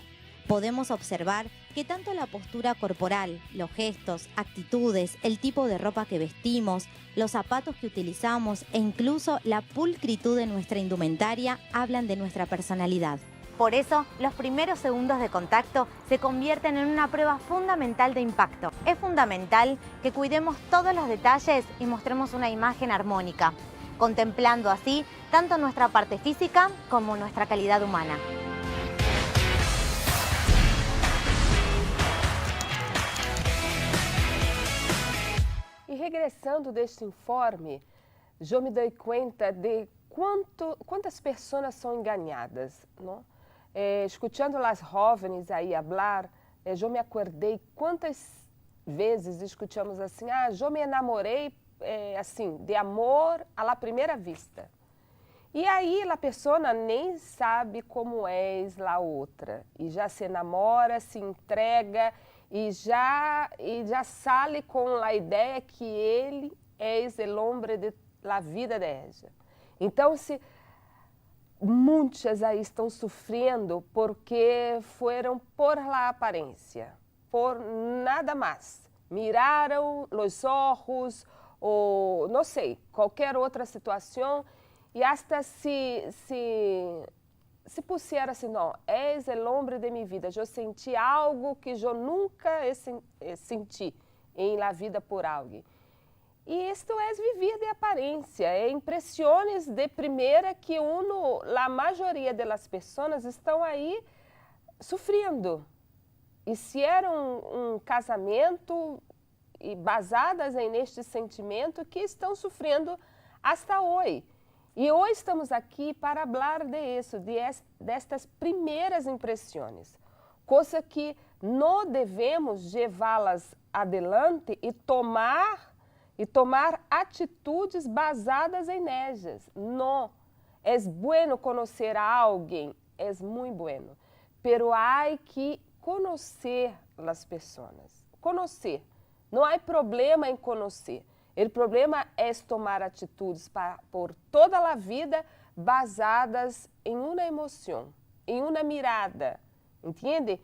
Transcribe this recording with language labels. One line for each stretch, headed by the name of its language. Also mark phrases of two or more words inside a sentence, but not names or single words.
Spanish: Podemos observar que tanto la postura corporal, los gestos, actitudes, el tipo de ropa que vestimos, los zapatos que utilizamos e incluso la pulcritud de nuestra indumentaria hablan de nuestra personalidad. Por eso, los primeros segundos de contacto se convierten en una prueba fundamental de impacto. Es fundamental que cuidemos todos los detalles y mostremos una imagen armónica, contemplando así tanto nuestra parte física como nuestra calidad humana.
Portuguese: E regressando deste informe, eu me dei conta de quantas pessoas são enganadas, não? Escutando as jovens aí falar, eu me acordei quantas vezes escutamos assim, eu me enamorei assim, de amor à primeira vista. E aí a pessoa nem sabe como é a outra, e já se enamora, se entrega, e já sale com a ideia que ele é o homem
Spanish: de la vida de ella.
Portuguese: Então, muitas aí estão sofrendo porque foram
Spanish: por la
Portuguese: aparência, por nada mais. Miraram os olhos, ou não sei, qualquer outra situação, e
Spanish: hasta se pusiera
Portuguese: assim, não, és o homem de minha vida, eu senti algo que eu nunca senti em la vida por alguém. E isto é viver de aparência, é impressões de primeira que a maioria das pessoas estão aí sofrendo. E se era um casamento e basadas neste sentimento que estão sofrendo hasta hoje. E hoje estamos aqui para falar destas primeiras impressões, coisa que não devemos levá-las adelante e tomar atitudes basadas em ellas. Não. É bueno conhecer a alguém, é muito
Spanish: bueno, pero
Portuguese: há que conhecer as pessoas. Conhecer. Não há problema em conhecer. O problema é tomar atitudes por toda a vida basadas em uma emoção, em uma mirada, entende?